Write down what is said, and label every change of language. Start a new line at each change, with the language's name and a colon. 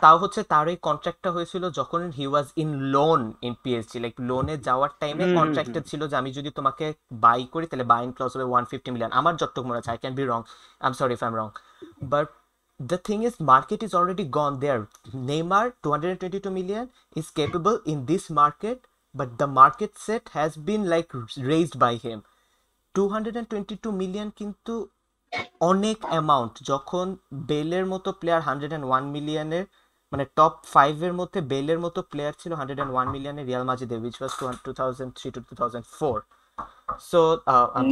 Bangla: তাও হচ্ছে তার এই কন্ট্রাক্টটা হয়েছিল যখন
English: he was in loan in PSG,
Bangla: like লোনে যাওয়ার টাইমে হুম হুম হুম। কন্ট্রাক্টেড ছিল যে আমি যদি তোমাকে বাই করি তাহলে বাইং ক্লজ হবে 150 মিলিয়ন, আমার যতটুকু মনে আছে,
English: I can be wrong, I am sorry if I am wrong, but the thing is market is already gone there. Neymar 222 million is capable in this market, but the market set has been like raised by him.
Bangla: 222 million কিন্তু অনেক amount, যখন বেলের মতো player 101 মিলিয়নের, মানে top 5 এর মধ্যে বেলের মতো প্লেয়ার ছিল 101 মিলিয়নের Real মাদ্রিদে,
English: which was 2003 to 2004. So I'm